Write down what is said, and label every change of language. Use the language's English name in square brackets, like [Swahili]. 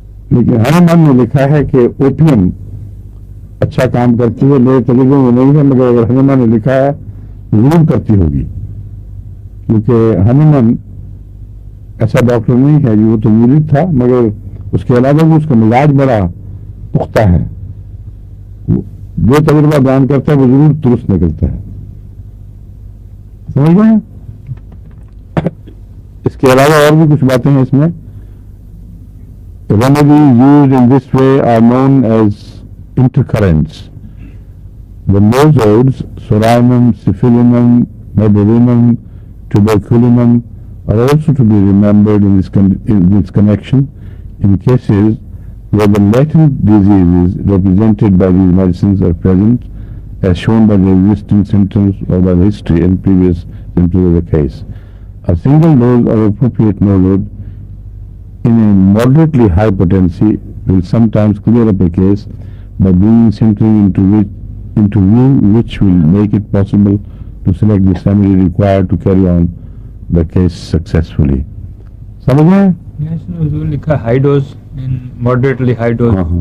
[Urdu] لیکن ہانیمان نے لکھا ہے کہ اوپیم اچھا کام کرتی ہے، میرے تجربے میں نہیں ہے، مگر اگر ہانیمان نے لکھا ہے ضرور کرتی ہوگی، کیونکہ ہانیمان ایسا ڈاکٹر نہیں ہے، وہ تو مرید تھا، مگر اس کے علاوہ بھی اس کا مزاج بڑا پختہ ہے، جو تجربہ بیان کرتا ہے وہ ضرور درست نکلتا ہے. سمجھ گئے؟ اس کے علاوہ اور بھی کچھ باتیں ہیں اس میں. [English] Remedies used in this way are known as intercurrents. The nosodes, sorainum, syphilinum, medelinum, tuberculinum are also to be remembered in this connection in cases where the latent diseases represented by these medicines are present, as shown by the existing symptoms or by the history and previous symptoms of the case. A single dose of appropriate nosode in a moderately high potency will sometimes clear up a case by bringing symptoms into view, which will make it possible to select the remedy required to carry on the case successfully. [Urdu] سمجھ گئے؟ لکھا [English] High dose moderately high dose.